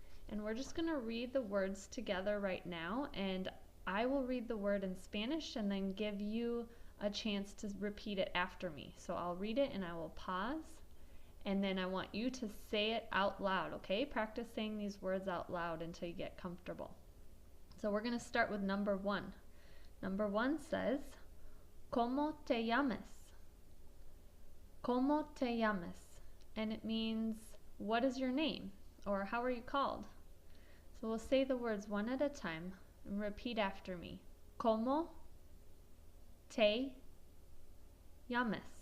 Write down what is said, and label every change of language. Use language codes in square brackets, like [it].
[en] And we're just going to read the words together right now, and I will read the word in Spanish and then give you a chance to repeat it after me. So I'll read it and I will pause, and then I want you to say it out loud, okay? Practice saying these words out loud until you get comfortable. So we're going to start with number 1. Number 1 says, [es] ¿Cómo te llamas? ¿Cómo te llamas? [en] And it means, what is your name? Or how are you called? So we'll say the words one at a time and repeat after me. [es] ¿Cómo te llamas?